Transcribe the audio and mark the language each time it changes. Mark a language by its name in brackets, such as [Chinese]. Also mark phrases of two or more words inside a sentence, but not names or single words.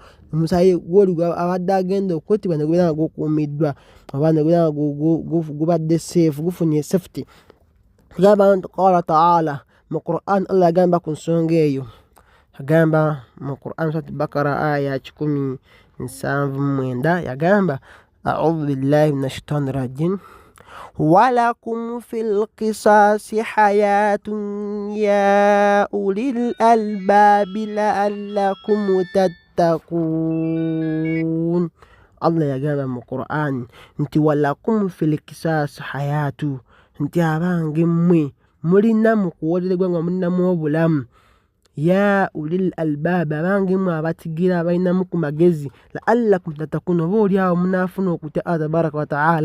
[Ganda] Omusaayi gw'oli abadde agenda okuttibwa ne gubeera nga gukuumiddwa oba ne gubeera nga gubadde safe, gufunye safety. Tugamba nti [Arabic] قال تعالى, [Ganda] mu Qur'an Allah yagamba ku nsonga eyo. Agamba mu Qur'an Surat Bakara aya 179 yagamba [Arabic] أعوذ بالله من الشيطان الرجيم ولكم في القصاص حياة يا أولي الألباب لعلكم تتقون. [Ganda] Allah yagamba mu Qur'an nti [Arabic] ولكم في القصاص حياة, [Ganda] nti abange mmwe mulina mu kuwolera eggwanga mulinamu obulamu. [Arabic] يا أولي الألباب, [Ganda] abange mmwe abatigira abalinamu ku magezi. [Arabic] لعلكم تتقون, [Ganda] oba oliawo munaafuna okutya Allah [Arabic] تبارك وتعالى.